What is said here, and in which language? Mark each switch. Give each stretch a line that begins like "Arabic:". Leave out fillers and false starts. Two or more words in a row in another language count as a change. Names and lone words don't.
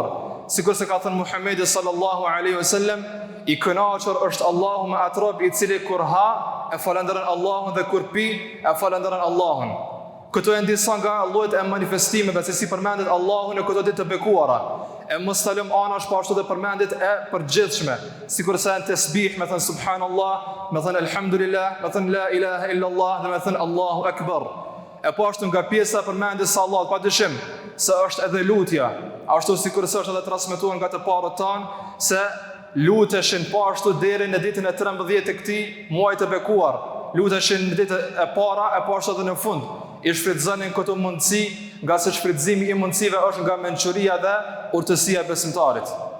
Albanian: Sikur se ka thënë Muhamedi
Arabic: صلى الله عليه وسلم,
Albanian: i kënaqur është Allahu me atë rob i cili kur ha e falenderon Allahun dhe kur pi e falenderon Allahun. Këto janë disa nga llojet e manifestimeve se si përmendet Allahu në këto ditë të bekuara. E mos ta lëm anash po ashtu dhe përmendjet e përgjithshme, sikur sa në tasbih, me thënë subhanallah, me thënë alhamdulillah, me thënë
Arabic: لا إله إلا الله
Albanian: dhe me thënë
Arabic: الله أكبر.
Albanian: E po ashtu nga pjesa përmendjes së Allahut, padyshim se është edhe lutja, ashtu sikur se është edhe transmetuar nga të parët tanë se luteshin po ashtu deri në ditën e 13 të këtij muaji të bekuar. Luteshin në ditën e para e po ashtu edhe në fund. I shfrytëzonin këto mundësi, nga se shfrytëzimi i mundësive është nga mençuria dhe urtësia e besimtarit.